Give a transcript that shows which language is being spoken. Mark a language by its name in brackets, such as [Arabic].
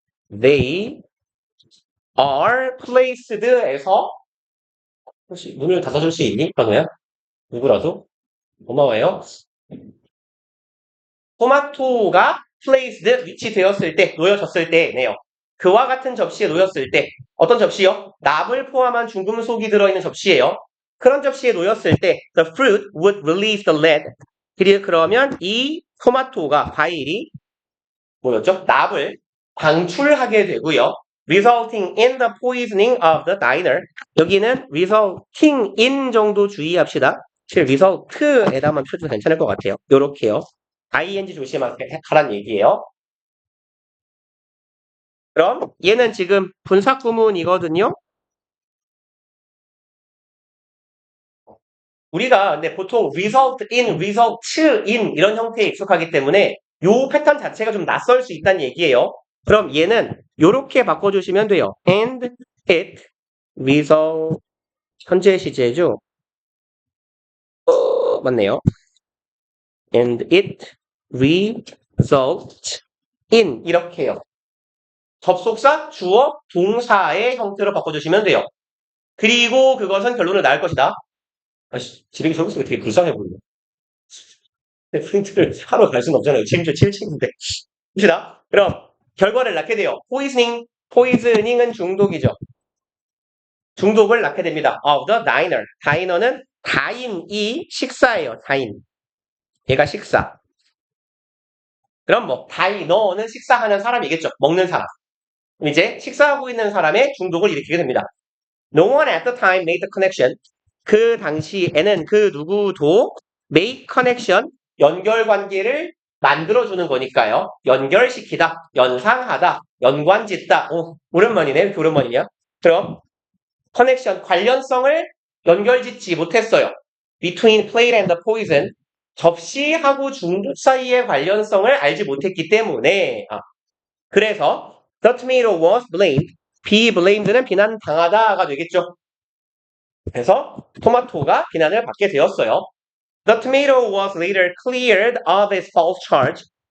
[English] They are placed [Korean] 에서 혹시 문을 닫아줄 수 있니? 현우야? 누구라도? 고마워요. 토마토가 placed 위치되었을 때, 놓여졌을 때네요. 그와 같은 접시에 놓였을 때 어떤 접시요? 납을 포함한 중금속이 들어있는 접시예요. 그런 접시에 놓였을 때 [English] the fruit would release the lead. [Korean] 그러면 이 토마토가 과일이 뭐였죠? 납을 방출하게 되고요. [English] resulting in the poisoning of the diner. [Korean] 여기는 resulting in 정도 주의합시다. 사실 result에다만 표준 괜찮을 것 같아요. 요렇게요. ing 조심하라는 얘기예요. 그럼 얘는 지금 분사구문이거든요. 우리가 근데 보통 result in, result in 이런 형태에 익숙하기 때문에 요 패턴 자체가 좀 낯설 수 있다는 얘기예요. 그럼 얘는 요렇게 바꿔주시면 돼요. [English] And it result [Korean] 현재 시제죠. 맞네요. [English] And it result in [Korean] 이렇게요. 접속사, 주어, 동사의 형태로 바꿔주시면 돼요. 그리고 그것은 결론을 낳을 것이다. 지레기 적용수가 되게 불쌍해 보이네. 프린트를 하러 갈 수는 없잖아요. 지금 7층인데. 봅시다. 그럼 결과를 낳게 돼요. 포이즈닝은 중독이죠. 중독을 낳게 됩니다. of the diner. 다이너는 다인이 식사예요. 다인. 얘가 식사. 그럼 뭐 다이너는 식사하는 사람이겠죠. 먹는 사람. 이제 식사하고 있는 사람의 중독을 일으키게 됩니다. [English] No one at the time made the connection. [Korean] 그 당시에는 그 누구도 make connection, 연결관계를 만들어주는 거니까요. 연결시키다, 연상하다, 연관짓다. 오, 오랜만이네. 왜 이렇게 오랜만이냐? 그럼 connection, 관련성을 연결짓지 못했어요. [English] Between plate and the poison. [Korean] 접시하고 중독 사이의 관련성을 알지 못했기 때문에 그래서 [English] the tomato was blamed. [Korean] be blamed는 비난당하다가 되겠죠. 그래서 토마토가 비난을 받게 되었어요. [English] The tomato was later cleared of its false charge.